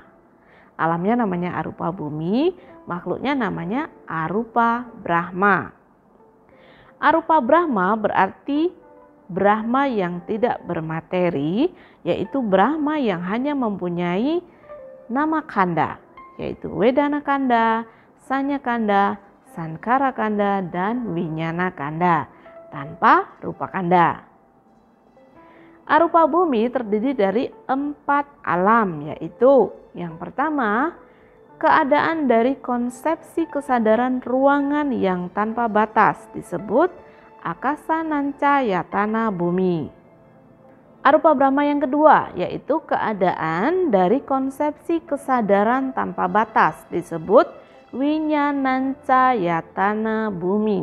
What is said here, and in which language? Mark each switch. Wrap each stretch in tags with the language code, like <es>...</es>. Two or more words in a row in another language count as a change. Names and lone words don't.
<id>Alamnya namanya</id> <pi>arupa bumi,</pi> <id>makhluknya namanya</id> <pi>arupa Brahma. Arupa Brahma</pi> <id>berarti Brahma yang tidak bermateri, yaitu Brahma yang hanya mempunyai</id> <pi>nama kanda,</pi> <id>yaitu</id> <pi>Wedana kanda, Sanya kanda, Sankara kanda,</pi> <id>dan</id> <pi>Winyana kanda,</pi> <id>tanpa</id> <pi>rupa kanda. Arupa bumi</pi> <id>terdiri dari 4 alam, yaitu yang pertama, keadaan dari konsepsi kesadaran ruangan yang tanpa batas disebut</id> <pi>akasa nanca yatana bumi. Arupa Brahma</pi> <id>yang kedua, yaitu keadaan dari konsepsi kesadaran tanpa batas disebut</id> <pi>winyananca yatana bumi.</pi>